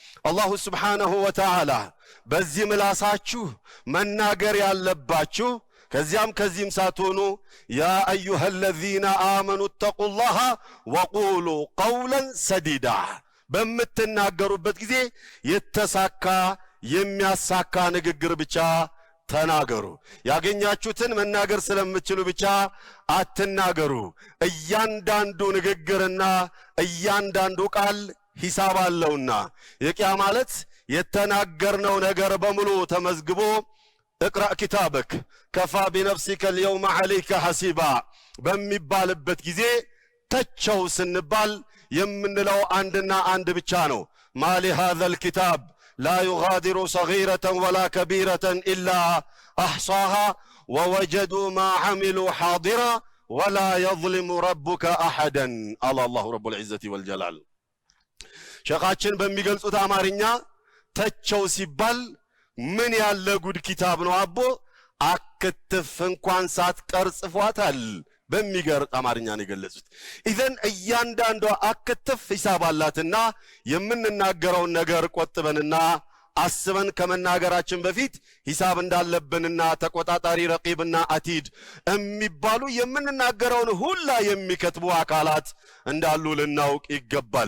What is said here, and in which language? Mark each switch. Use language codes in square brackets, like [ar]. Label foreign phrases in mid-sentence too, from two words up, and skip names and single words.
[ar] الله سبحانه وتعالى [am] በዚህ ምላሳችሁ መናገር ያለባችሁ ከዚህም ሳትሆኑ [ar] يا أيها الذين آمنوا اتقوا الله وقولوا قولا سديدا [am] በምትናገሩበት ጊዜ የተሳካ የሚያሳካ ንግግር ብቻ ተናገሩ። ያገኛችሁትን መናገር ስለምትችሉ ብቻ አትናገሩ። እያንዳንዱ ንግግርና እያንዳንዱ ቃል ሂሳብ አለውና የቂያማ ዕለት የተናገርነው ነገር በሙሉ ተመዝግቦ [ar] اقرأ كتابك كفى بنفسك اليوم عليك حسيبا [am] በሚባልበት ጊዜ ተቸው ስንባል የምንለው አንድና አንድ ብቻ ነው። [ar] ما لهذا الكتاب لا يغادر صغيرة ولا كبيرة إلا أحصاها ووجدوا ما عملوا حاضرا ولا يظلم ربك أحدا الله رب العزة والجلال [am] ሸኻችን በሚገልጹት አማርኛ ተቸው ሲባል ምን ያለ ጉድ ኪታብ ነው አቦ አክትፍ እንኳን ሳትቀር ጽፏታል በሚገርም አማርኛ ነው የገለጹት። ኢዘን እያንዳንዷ አክትፍ ሂሳብ አላትና የምንናገረውን ነገር ቆጥበንና አስበን ከመናገራችን በፊት ሂሳብ እንዳለብንና ተቆጣጣሪ ረቂብና አቲድ የሚባሉ የምንናገረውን ሁላ የሚከትቡ አካላት እንዳሉ ልናውቅ ይገባል።